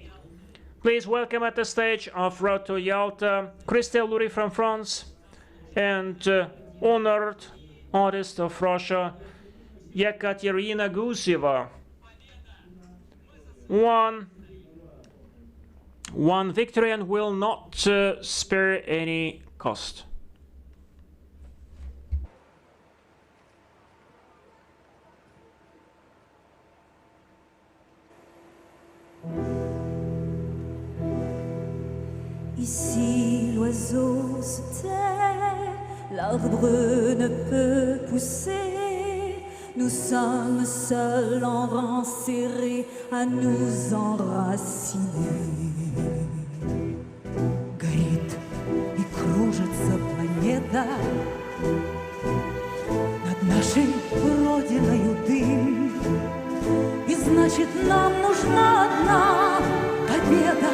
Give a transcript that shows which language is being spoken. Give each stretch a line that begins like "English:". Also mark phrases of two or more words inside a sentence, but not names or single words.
English: Please welcome at the stage of Road to Yalta, Christelle Loury from France, and honored artist of Russia, Yekaterina Guseва. One victory and will not spare any cost.
French: Ici l'oiseau se tait, l'arbre ne peut pousser. Nous sommes seuls en rang serré à nous enraciner.
Russian: Горит и кружится планета, над нашей родиною дым. И значит нам нужна одна победа.